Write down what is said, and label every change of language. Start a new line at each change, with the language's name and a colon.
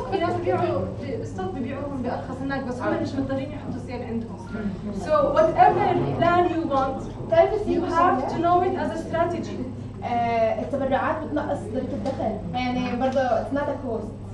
Arabic: في ناس بيبيعوا ستوك بيبيعوهم بارخص هناك، بس هم مش مضطرين يحطوا سيل عندهم.
English: So whatever plan you want, you have to know it as a strategy.
Arabic: التبرعات بتنقص ضريبة الدخل، يعني برضه
English: it's not a cost.